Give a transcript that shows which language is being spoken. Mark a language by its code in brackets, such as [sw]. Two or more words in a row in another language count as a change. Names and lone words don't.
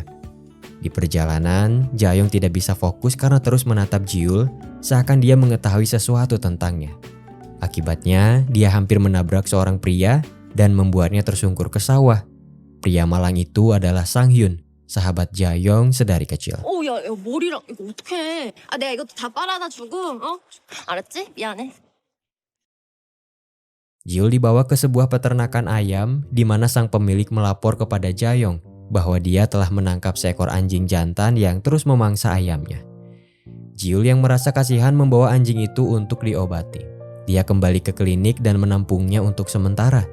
[id] Di perjalanan, Jayong tidak bisa fokus karena terus menatap Jiul seakan dia mengetahui sesuatu tentangnya. Akibatnya, dia hampir menabrak seorang pria dan membuatnya tersungkur ke sawah. Pria malang itu adalah Sang Hyun, sahabat Jayong sedari kecil. [ko] 야, 머리랑 이거 어떡해? 내가 이것도 다 빨아다 주고, 알았지? 미안해. [id] Jiul dibawa ke sebuah peternakan ayam di mana sang pemilik melapor kepada Jayong bahwa dia telah menangkap seekor anjing jantan yang terus memangsa ayamnya. Jiul yang merasa kasihan membawa anjing itu untuk diobati. Dia kembali ke klinik dan menampungnya untuk sementara.